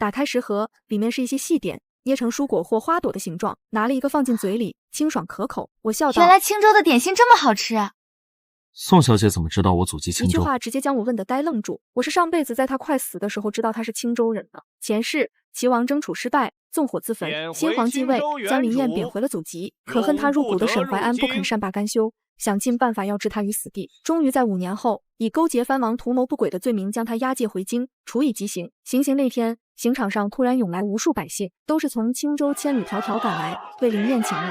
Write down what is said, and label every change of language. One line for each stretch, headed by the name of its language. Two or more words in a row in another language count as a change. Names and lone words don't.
Chinese: 打開食盒，裡面是一些細點，捏成蔬果或花朵的形狀，拿了一個放進嘴裡，清爽可口。我笑道： 原來青州的點心這麼好吃啊！宋小姐怎麼知道我祖籍青州？一句話直接將我問得呆愣住。我是上輩子在他快死的時候知道他是青州人的。前世齊王爭儲失敗，縱火自焚，新皇繼位，將林燕貶回了祖籍。可恨他入骨的沈懷安不肯善罷甘休，想盡辦法要置他於死地。終於在5年後，以勾結藩王、圖謀不軌的罪名將他押解回京，處以極刑。行刑那天，刑場上突然湧來無數百姓，都是從青州千里迢迢趕來為林燕請命。